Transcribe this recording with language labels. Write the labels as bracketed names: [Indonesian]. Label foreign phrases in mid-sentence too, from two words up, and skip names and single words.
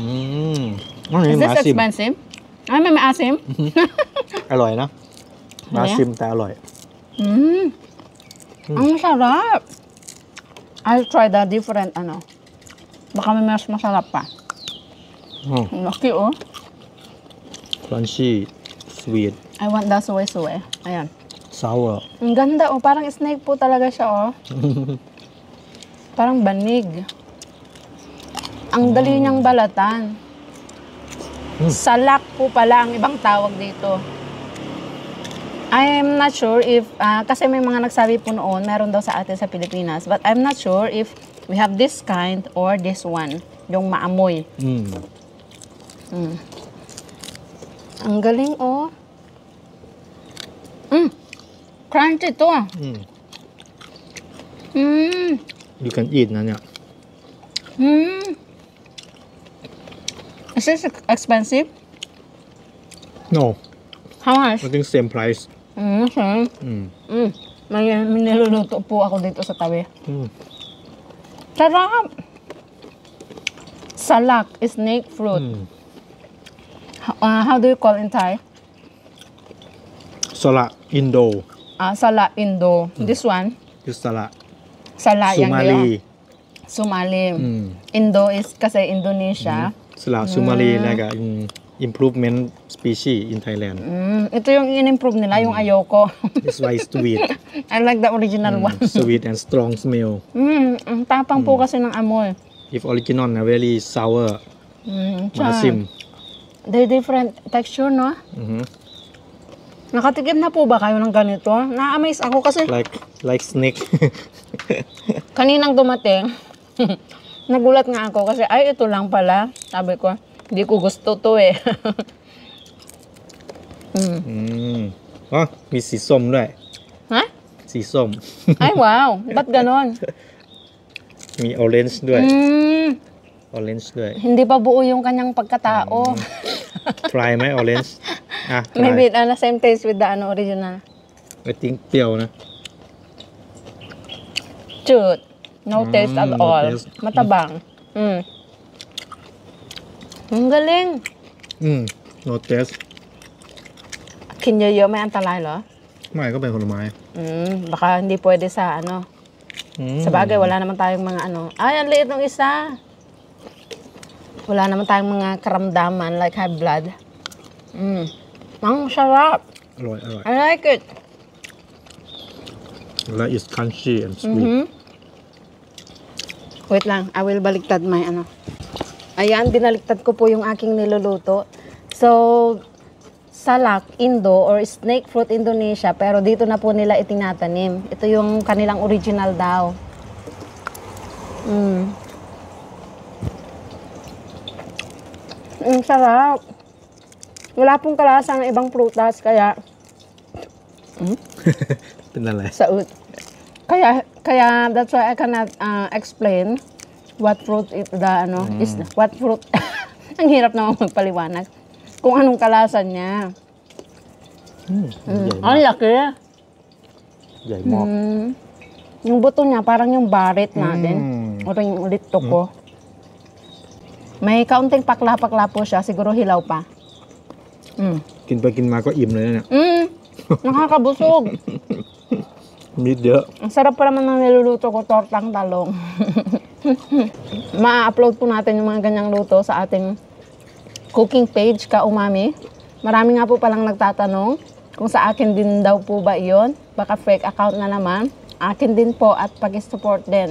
[English] Is this expensive? [Filipino] Ay, may maasim? [Thai] อร่อยนะmaasim แต่อร่อย [Filipino] Ang sarap! [English] I'll try the different [Filipino] Baka may mas masarap pa. Laki, [English] Crunchy, sweet, I want the suwe-suwe. Ayan. sour. [Filipino] Ang ganda, parang snake po talaga siya, Parang banig. Ang dali niyang balatan. Salak po pala ang ibang tawag dito. [English] I'm not sure if, [Filipino] kasi may mga nagsabi po noon, meron daw sa atin sa Pilipinas, [English] but I'm not sure if we have this kind or this one, [Filipino] yung maamoy. Ang galing, Crunchy to, [English] You can eat [Thai] นะเนี่ย [English] Is this expensive? No. How much? I think same price. Same. [Filipino] May niluluto po ako dito sa tabi. Sarap! Salak, [English] snake fruit. How do you call in Thai? Sola Indo. Sala Indo. This one, Is Sola. [Filipino] Sala yang Somali. [English] Somali. Indo is kasi Indonesia. Sola Somali like a improvement species in Thailand. [Filipino] Ito yung in-improve nila, yung ayoko. [English] It's why it's sweet. I like the original one. Sweet and strong smell. [Filipino] Ang tapang po kasi ng amoy. [English] If original na very sour. [Filipino] Maasim. [English] They different texture, no? [Filipino] Nakatikim na po ba kayo ng ganito? Na-amaze ako kasi [English] Like snake. [Filipino] kaninang dumating, nagulat nga ako kasi ay ito lang pala. Sabi ko, hindi ko gusto to eh. [Thai] มีสีส้มด้วย Ha? สีส้ม [Filipino] Ay wow, ba't ganon? [Thai] มี orange ด้วย orange ด้วย [Filipino] Hindi pa buo yung kanyang pagkatao. [Thai] try ไหม orange อ่ะ try [English] Maybe same taste with the original. I think [Thai] เปรี้ยวนะ [English] Chut. No taste at no all. taste. [Filipino] Matabang. Ang galing. [English] no taste [Thai] กินเยอะๆไม่อันตรายเหรอ ไม่ก็เป็นผลไม้ [Filipino] Baka hindi pwede sa Sa bagay, wala naman tayong mga Ay, ang liit ng isa. Wala naman tayong mga karamdaman [English] like high blood. [Filipino] Ang sarap. [Thai] อร่อย อร่อย [English] I like it. like it's crunchy and sweet [Filipino] Wait lang, [English] I will [Filipino] baliktad my Ayan, binaliktad ko po yung aking niluluto. So, salak, Indo, or snake fruit Indonesia, pero dito na po nila itinatanim. Ito yung kanilang original daw. Sarap. Wala pong kalasa ng ibang prutas, kaya [Thai] เป็นอะไร saud. [Filipino] Kaya [English] that's why I cannot explain what fruit is what fruit. [Filipino] Ang hirap naman magpaliwanag. Kung anong kalasa niya. [Thai] ใหญ่ [Filipino] Ang laki. [Thai] ใหญ่มาก [Filipino] Yung buto niya, parang yung barit natin. O yung lito ko. May kaunting pakla-pakla po siya. Siguro hilaw pa. [Thai] กินไปกินมาก็อิ่มเลยนะเนี่ย [Filipino] Nakakabusog. [Thai] มีเยอะ [Filipino] Ang sarap pa naman ng niluluto ko, tortang talong. Ma-upload po natin yung mga ganyang luto sa ating cooking page, Ka Umami. Marami nga po palang nagtatanong kung sa akin din daw po ba iyon. Baka [English] fake account [Filipino] na naman. Akin din po at pag-support din.